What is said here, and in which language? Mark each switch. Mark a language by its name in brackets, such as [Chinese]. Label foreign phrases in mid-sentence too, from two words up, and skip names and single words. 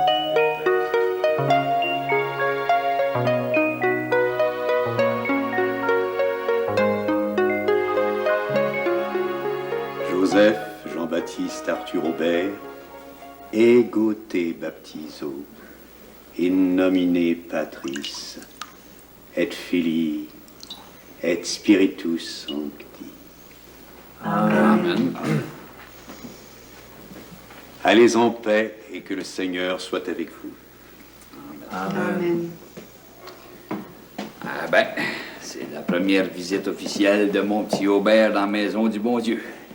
[French] Joseph Jean-Baptiste Arthur Aubert, [Latin] ego te baptizo, in nomine Patris, et Filii, et Spiritus Sancti. Amen. [French] Allez en paix et que le Seigneur soit avec vous. Amen. Ah ben, c'est la première visite officielle de mon petit Aubert dans la maison du bon Dieu.